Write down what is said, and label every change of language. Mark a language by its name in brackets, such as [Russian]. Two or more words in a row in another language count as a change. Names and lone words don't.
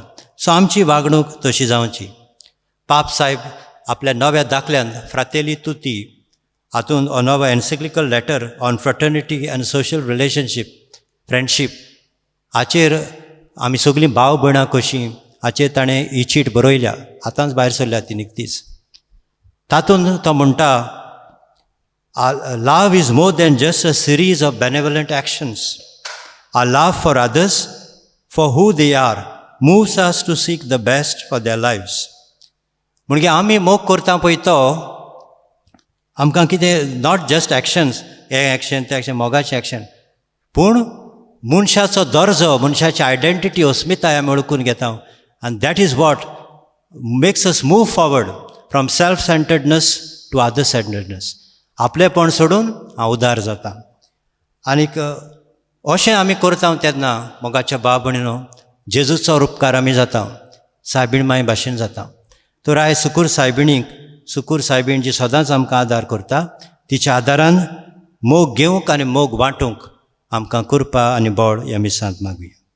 [Konkani] सो आमची वागणूक तशी जावची. पाप साहेब आपल्या नव्या दाखल्यांत फ्रातेली तुती हातूंत हो नवो [English] encyclical letter on fraternity and social relationship, [Konkani] फ्रेंडशीप हाचेर आमी सगळीं भाव भयणां कशीं हाचेर ताणें ही चीट बरयल्या. आतांच भायर सरल्या ती निकतीच. तातूंत तो म्हणटा, [English] love is more than just a series of benevolent actions. Our love for others, for who they are, moves us to seek the best for their lives. [Konkani] म्हणजे आमी मोग करता पळय तो आमकां कितें, [English] not just actions, [Konkani] हे एक्शन ते एक्शन, मोगाचें एक्शन, पूण मनशाचो दर्जो, मनशाची आयडेंटिटी, अस्मिताय आमी वळखून घेता. [English] आनी that is what makes us move forward from self centredness to other centredness. [Konkani] आपलेपण सोडून हांव उदार जाता. आनीक अशें आमी करता तेन्ना मोगाच्या भाव भयणीनो जेजूचो उपकार आमी जाता, सायबीण मांय भाशेन जाता. तर आयज सुकूर सायबीण जी सदांच आमकां आदार करता, तिच्या आदारान मोग घेवंक आनी मोग वांटूंक आमकां कृपा आनी बळ ह्या मिसांत मागुया.